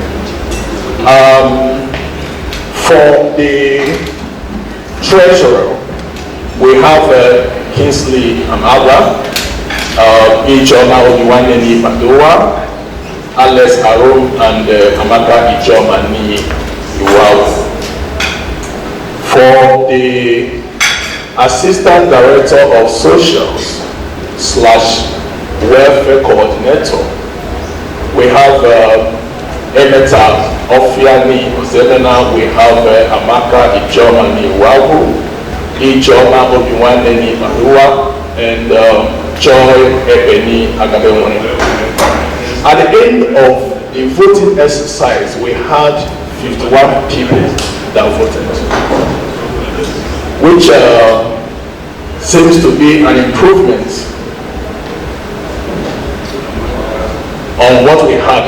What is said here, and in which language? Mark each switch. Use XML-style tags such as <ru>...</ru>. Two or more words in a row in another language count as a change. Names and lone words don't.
<en>For the treasurer, we have Kingsley Amaga, Ijoma Obiwaneni Padoa, Alex Arum, and Amaka Ijoma Ni Iwawu. For the Assistant Director of Socials / Welfare Coordinator, we have Emeta Ofiani Ozemena, we have Amaka Ijoma Ni Iwawu, Ijoma Obiwaneni Padoa, and Joy Ebeni Agabewone. At the end of the voting exercise, we had 51 people that voted, which seems to be an improvement on what we had.</en>